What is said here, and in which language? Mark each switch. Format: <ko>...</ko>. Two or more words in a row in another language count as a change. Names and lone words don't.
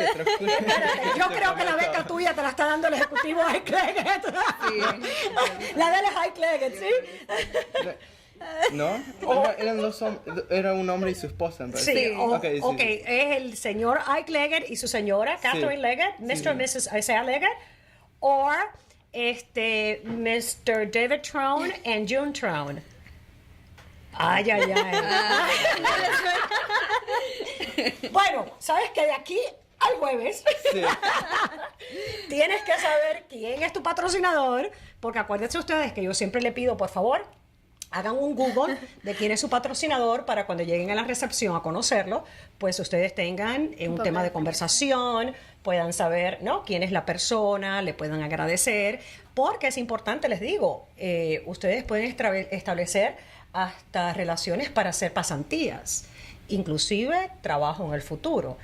<es>Espérate, yo creo que la beca tuya te la está dando el ejecutivo High Cleggett. La de él es High Cleggett, ¿sí? ¿No? Eran dos era un hombre y su esposa, me parece. Sí, Okay, ok, es el señor Ike Leggett y su señora, Catherine Leggett,</es> <en>Mr. and Mrs.</en> <es>Isaiah Leggett, o Mr. David Trone and June Trone. Ay, ay, ay. Bueno, sabes que de aquí al jueves Sí. tienes que saber quién es tu patrocinador, porque acuérdense ustedes que yo siempre le pido, por favor, hagan un Google de quién es su patrocinador para cuando lleguen a la recepción a conocerlo, pues ustedes tengan un tema de conversación, puedan saber, ¿no?, quién es la persona, le puedan agradecer, porque es importante, les digo, ustedes pueden establecer hasta relaciones para hacer pasantías, inclusive trabajo en el futuro.</es>